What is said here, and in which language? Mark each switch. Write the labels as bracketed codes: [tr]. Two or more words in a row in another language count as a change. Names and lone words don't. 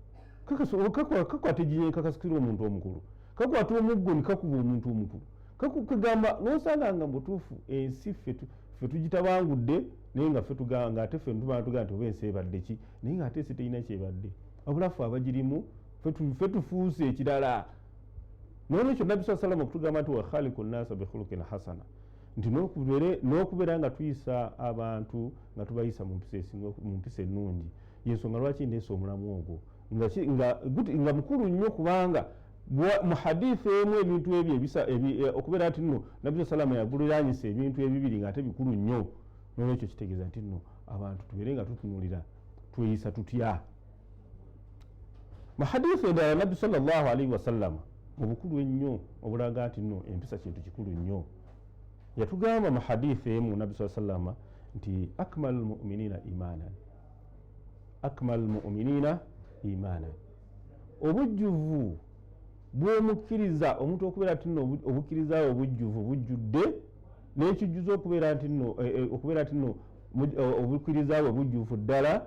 [lg] Kakwata ejinye kakasukira omuntu omukulu kakwata omuggo ne kakuba omuntu omukulu kakugamba n'osanga nga mutuufu ensi ffe tugitabangudde naye nga ffe tuganga ate ffe ntubana tugamba nti oba ensi ebadde ki naye nga ate ensi terina kyebadde abulafu abagirimu ffe tufuuse ekirala. N'olwekyo Nabbi [ar] صلى الله عليه وسلم [lg] okutugamba nti [ar] وخالق الناس بخلق حسن [lg] nti n'okubeera nga tuyisa abantu nga tubayisa mu mpisa ennungi. Yensonga lwaki ndeese omulamu ogwo nga mukulu nnyo kubanga mu hadithi emu ebintu ebyo okubeera nti nno Nabbi [ar] صلى الله عليه وسلم [lg] yaguliranyisa ebintu ebibiri nga ate bikulu nnyo. N'olwekyo kitegeeza nti nno abantu tubeere nga tutunulira tweyisa tutya. Mu hadithi endala Nabbi [ar] صلى الله عليه وسلم [lg] obukulu ennyo obulaga nti nno empisa kintu kikulu nnyo. Yatugamba mu hadithi emu Nabbi [ar] صلى الله عليه وسلم [lg] nti [ar] أكمل المؤمنين إيمانا [lg] obujjuvu bw'omukkiriza omuntu okubeera nti nno obukkiriza obujjuvu bujjudde n'ekijjuzo okubeera nti nno obukkiriza bwe bujjuvu ddala.